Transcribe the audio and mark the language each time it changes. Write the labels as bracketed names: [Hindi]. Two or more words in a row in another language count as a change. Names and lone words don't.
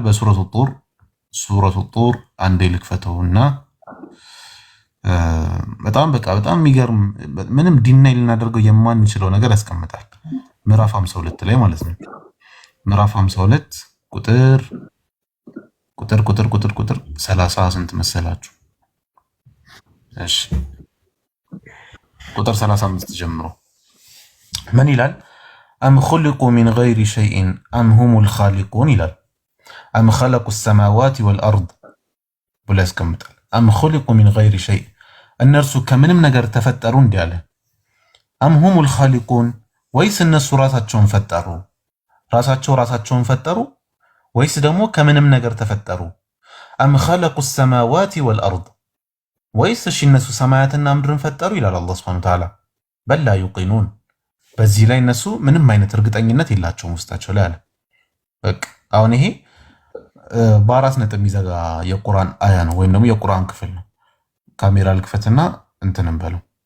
[Amharic] ሱረቱ ጡር አንዴ ልክፈተውና በጣም የሚገርም ምንም ዲናይ ልናደርገው የማንችለው ነገር ያስቀምጣል። ምዕራፍ 52 ላይ ማለት ነው። ምዕራፍ 52 ቁጥር 30 ስንት መሰላችሁ? እሺ ቁጥር 35 ጀምሮ ምን ይላል? [Arabic] أم خلقوا من غير شيء أم هم الخالقون ይላል። أم خلقوا السماوات والأرض [Amharic] ብሎ ያስቀምጣል። [Arabic] أم خلقوا من غير شيء [Amharic] እነርሱ ከምንም ነገር ተፈጠሩ እንዲህ አለ። [Arabic] أم هم الخالقون [Amharic] ወይስ እነሱ ራሳቸውን ፈጠሩ? ራሳቸውን ፈጠሩ ወይስ ደግሞ ከምንም ነገር ተፈጠሩ? [Arabic] أم خلقوا السماوات والأرض [Amharic] ወይስ እነሱ ሰማያትና ምድርን ፈጠሩ ይላል አላህ [Arabic] سبحانه وتعالى። بل لا يوقنون [Amharic] በዚህ ላይ እነሱ ምንም አይነት እርግጠኝነት የላቸውም ውስጣቸው ላይ አለ። በቃ አሁን ይሄ በአራት ነጥብ የሚዘጋ የቁርአን አያ ነው ወይም ደግሞ የቁርአን ክፍል ነው። ካሜራ ልክፈትና እንትንም በለው